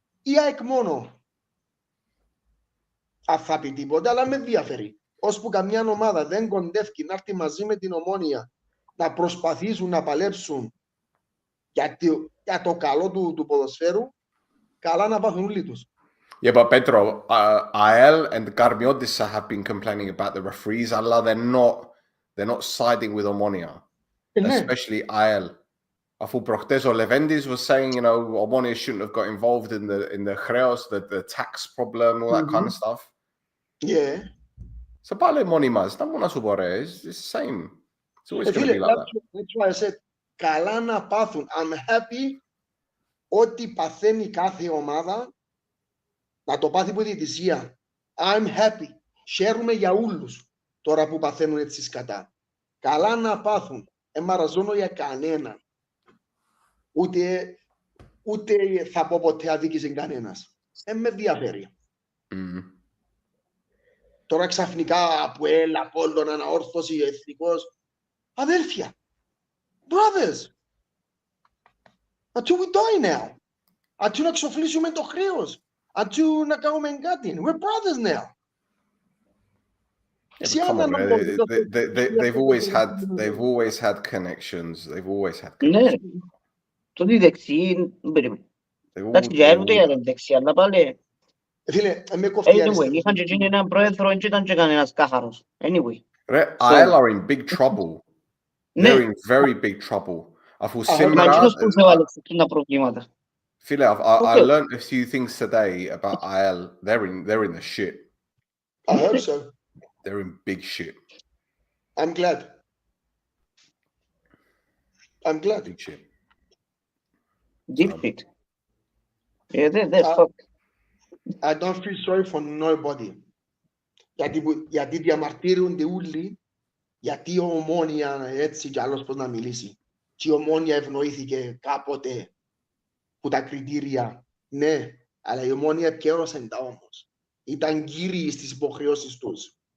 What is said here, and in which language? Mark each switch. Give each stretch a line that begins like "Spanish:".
Greek: Η ΑΕΚ μόνο. Αν θα πει τίποτε, αλλά με ενδιαφέρει. Ώσπου καμιά ομάδα δεν κοντεύει να έρθει μαζί με την Ομόνοια να προσπαθήσουν να παλέψουν για το καλό του ποδοσφαίρου, καλά να πάθουν όλοι τους.
English: Yeah, but Petro, AEL and Karmiotissa have been complaining about the referees,
Greek: αλλά
English: they're not siding with Omonia, especially AEL.
Greek: Αφού προχτές ο
English: Leventis was saying, you know, Omonia shouldn't have got involved in the χρέος, the tax problem, all that kind of stuff. Yeah.
Greek: So πάλι μόνοι μας, δεν μπορώ να σου πω ρε,
English: it's the same. It's always going to be like that. That's why I said, καλά να πάθουν. I'm happy ότι παθαίνει κάθε ομάδα να το πάθει που διαιτησία. I'm happy.
Greek: Χαίρομαι για όλους τώρα που παθαίνουν έτσι σκατά. Καλά να πάθουν. Εμαραζώνω για κανέναν. Ούτε θα πω ποτέ αδίκησε κανένας. Με ενδιαφέρει. Τώρα ξαφνικά από Απόλλων, Αναόρθωση, Εθνικός. Αδέλφια. Brothers.
English: Until we die now. Until
Greek: να εξοφλήσουμε το χρέος.
English: Until
Greek: να κάνουμε κάτι.
English: We're brothers now. Yeah, come on, they've always had connections. They've always had connections.
Greek: Ναι. Τότε οι δεξιοί, εντάξει και έρχονται για τον δεξί, αλλά πάλι... Φίλε, με κοφτεί
English: Anyway,
Greek: είχαν και εκείνοι έναν πρόεδρο, και ήταν και κανένας κάχαρος.
English: Anyway. AEL are in big trouble. They're in very big trouble.
Greek: Αφού σήμερα... Φίλε,
English: I learned a few things today about AEL. They're in the shit. I hope so. They're in big shit. I'm glad. Big shit. Deep shit. Yeah, they're fucked. I don't feel sorry for nobody.
Greek: Γιατί διαμαρτύρονται όλοι, γιατί η Ομόνοια έτσι κι άλλος πώς να μιλήσει. Και η Ομόνοια ευνοήθηκε κάποτε που τα κριτήρια. Ναι, αλλά η Ομόνοια επικαιρώσαν τα όμως. Ήταν κύριοι στις υποχρεώσεις τους.